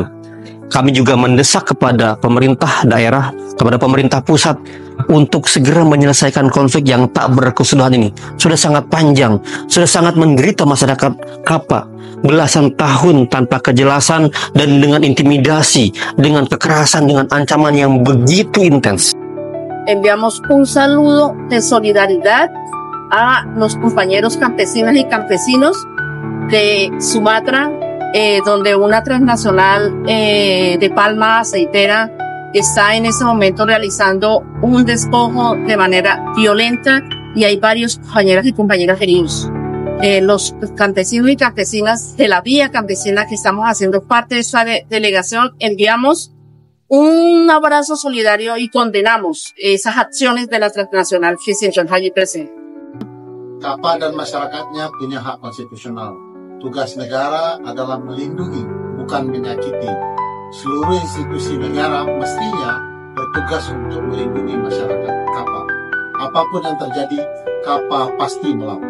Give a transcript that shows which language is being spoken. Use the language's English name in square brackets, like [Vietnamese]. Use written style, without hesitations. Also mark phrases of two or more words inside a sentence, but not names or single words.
[Indonesian] Kami juga mendesak kepada pemerintah daerah, kepada pemerintah pusat untuk segera menyelesaikan konflik yang tak berkesudahan ini. Sudah sangat panjang, sudah sangat menderita masyarakat Kapa. Belasan tahun tanpa kejelasan dan dengan intimidasi, dengan kekerasan, dengan ancaman yang begitu intens. [Spanish] Enviamos un saludo de solidaridad a los compañeros campesinas y campesinos de Sumatra, donde una transnacional de palma aceitera está en ese momento realizando un despojo de manera violenta y hay varios compañeros y compañeras heridos. Los campesinos y campesinas de la Vía Campesina que estamos haciendo parte de esta delegación, enviamos un abrazo solidario y condenamos esas acciones de la transnacional que se encuentra allí presente. [Indonesian] Kapa dan masyarakatnya punya hak konstitusional. Tugas negara adalah melindungi, bukan menyakiti. Seluruh institusi negara mestinya bertugas untuk melindungi masyarakat Kapa. Apapun yang terjadi, Kapa pasti melawan.